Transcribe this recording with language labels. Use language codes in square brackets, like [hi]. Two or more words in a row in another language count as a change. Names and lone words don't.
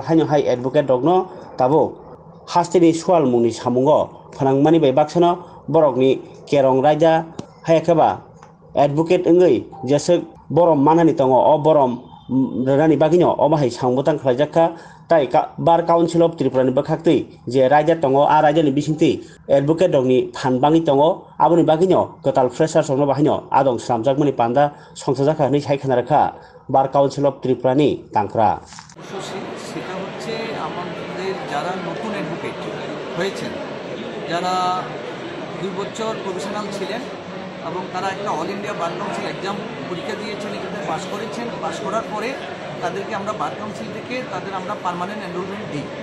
[trp] haino hai advocate rok no tabo hasteni sual mungni samungo phanangmani bai baksano borokni kerong raida hayakeba advocate wngui jesek borom manani tongo o borom rani bagino o bahai sangbotang khlaijakha tai bar council of Tripura ni bakhaktwi je raida tongo a raida ni bisingtwi advocate rokni phanbangi tongo aboni bagino katal freshers rokno bahino adong slamjakmani panda songchajakha hinui saikha rakha bar council of Tripura ni tangkra [bn] সেটা হচ্ছে আমাদের যারা নতুন অ্যাডভোকেট হয়েছেন, যারা 2 বছর প্রফেশনাল ছিলেন এবং তারা একটা অল ইন্ডিয়া বার কাউন্সিল এক্সাম পরীক্ষা দিয়েছেন, এখানে পাস করেছেন। পাস করার পরে তাদেরকে আমরা বার কাউন্সিল থেকে তাদের আমরা [en] permanent enrolment [bn] দিই।